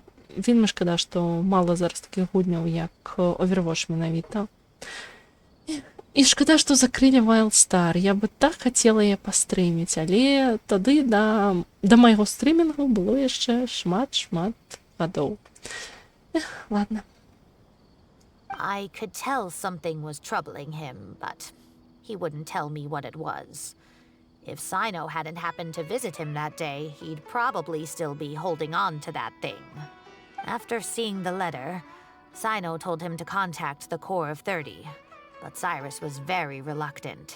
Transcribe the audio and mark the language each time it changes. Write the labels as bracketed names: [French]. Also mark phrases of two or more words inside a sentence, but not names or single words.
[Belarusian] Вельмі шкада, што мала зараз такіх гульняў, як Overwatch менавіта. І шкада, што закрылі Wild Star. Я бы так хацела яе пастрыміць, але тады да майго стрымінгу было яшчэ шмат гадоў. Ладно. [English] I could tell something was troubling him, but he wouldn't tell me what it was. If Sino hadn't happened to visit him that day, he'd probably still be holding on to that thing. After seeing the letter, Sino told him to contact the Corps of 30, but Cyrus was very reluctant.